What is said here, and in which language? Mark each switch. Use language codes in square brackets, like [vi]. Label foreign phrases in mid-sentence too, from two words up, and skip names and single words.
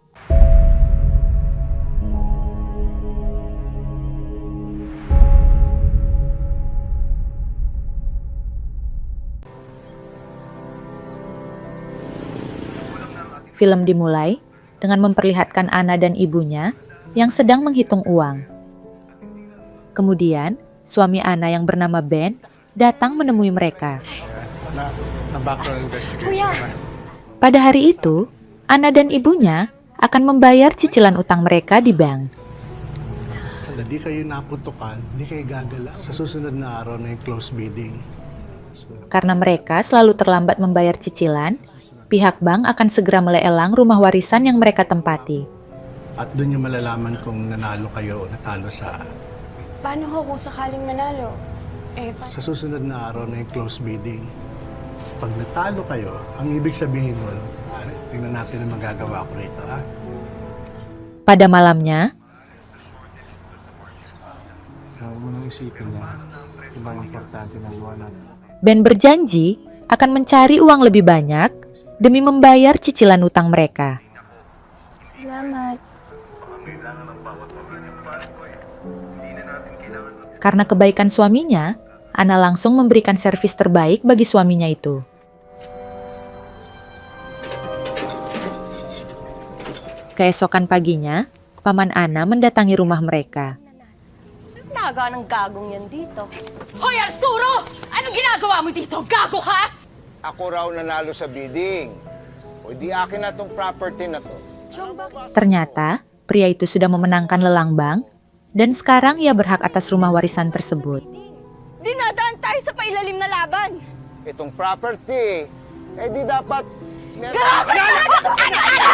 [id] Film dimulai dengan memperlihatkan Anna dan ibunya yang sedang menghitung uang. Kemudian, suami Anna yang bernama Ben datang menemui mereka. Pada hari itu, Anna dan ibunya akan membayar cicilan utang mereka di bank. [tl] Hindi kayo naputukan, hindi kayo gagala. Sa susunod na araw na yung [en] close bidding. [id] Karena mereka selalu terlambat membayar cicilan, pihak bank akan segera melelang rumah warisan yang mereka tempati. [tl] At doon yung malalaman kung nanalo kayo o natalo sa... Paano ho kung sakaling manalo? Sa susunod na araw na yung [en] close bidding. [tl] Pag natalo kayo, ang ibig sabihin nun, tingnan natin ang magagawa ko rito, ha? [id] Pada malamnya, [tl] Huwag mo nang isipin niya. Ibang importante ng buwan natin. [id] Ben berjanji akan mencari uang lebih banyak demi membayar cicilan utang mereka. [tl] Salamat. [id] Karena kebaikan suaminya, Anna langsung memberikan servis terbaik bagi suaminya itu. Keesokan paginya, paman Anna mendatangi rumah mereka. [tl] Naga ng gagong yan dito. Hoy Arturo! Anong ginagawa mo dito? Gago ka? Ako raw nanalo sa bidding. O di akin na tong property na to. Chong, bakit? [id] Ternyata, pria itu sudah memenangkan lelang bank dan sekarang ia berhak atas rumah warisan tersebut. [tl] Dinadaan tayo sa pailalim na laban. Itong property, di dapat... Grabe talaga itong ano-ano!